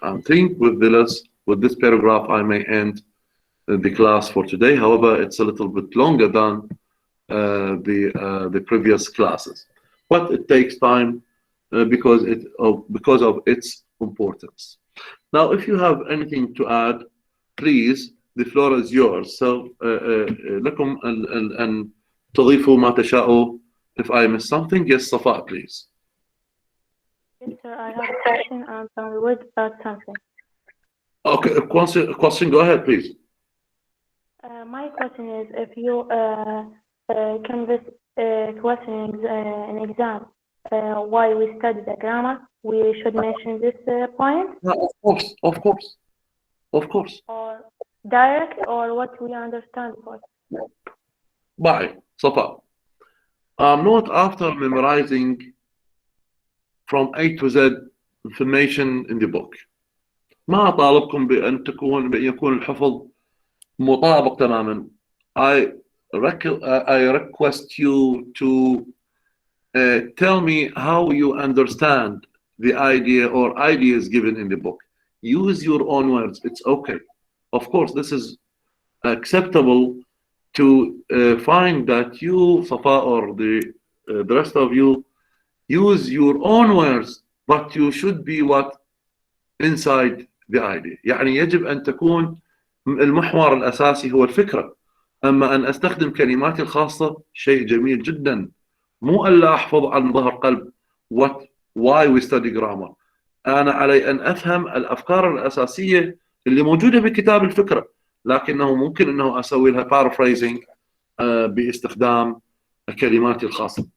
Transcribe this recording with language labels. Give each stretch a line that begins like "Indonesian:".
English: I think with this paragraph I may end the class for today. However, it's a little bit longer than the previous classes, but it takes time because of its importance. Now, if you have anything to add, please, the floor is yours.
Arabic: So, لكم أن تضيفوا ما تشاءوا.
English: If I miss something, yes, Safa, please. Yes, sir, I have a question and I would add something. Okay, question, go ahead, please. My question is, if you canvas questions in exam, why we study the grammar, we should mention this point? No, of course. Or direct, or what we understand for. Bye, Safa. I'm not after memorizing from A to Z information in the book.
Arabic: ما أطالبكم بأن يكون الحفظ مطابق تماما.
English: I request you to tell me how you understand the idea or ideas given in the book. Use your own words. It's okay. Of course, this is acceptable to find that you, Safa, or the rest of you, use your own words, but you should be what inside the idea.
Arabic: يعني يجب أن تكون المحور الأساسي هو الفكرة. أما أن أستخدم كلماتي الخاصة شيء جميل جدا. مو ألا أحفظ عن ظهر قلب
English: why we study grammar.
Arabic: أنا علي أن أفهم الأفكار الأساسية اللي موجودة بكتاب الفكرة، لكنه ممكن أنه أسوي لها paraphrasing باستخدام كلماتي الخاصة.